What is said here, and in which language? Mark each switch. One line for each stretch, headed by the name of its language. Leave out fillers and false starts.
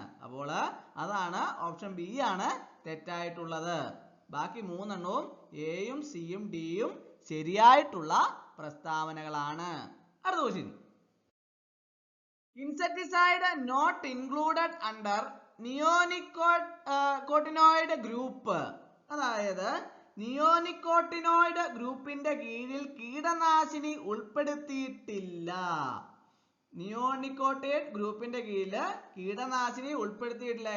Malayalam: അപ്പോൾ അതാണ് option B ആണ് തെറ്റായിട്ടുള്ളത്. ബാക്കി 3 എണ്ണവും എയും സിയും ഡിയും ശരിയായിട്ടുള്ള പ്രസ്താവനകളാണ്. അടുത്ത question.
English: Insecticide not included under neonicotinoid group.
Malayalam: അതായത് നിയോനിക്കോട്ടിനോയിഡ് ഗ്രൂപ്പിന്റെ കീഴിൽ കീടനാശിനി ഉൾപ്പെടുത്തിയിട്ടില്ല. നിയോനിക്കോട്ടിഡ് ഗ്രൂപ്പിന്റെ കീഴിൽ കീടനാശിനി ഉൾപ്പെടുത്തിയിട്ടില്ല.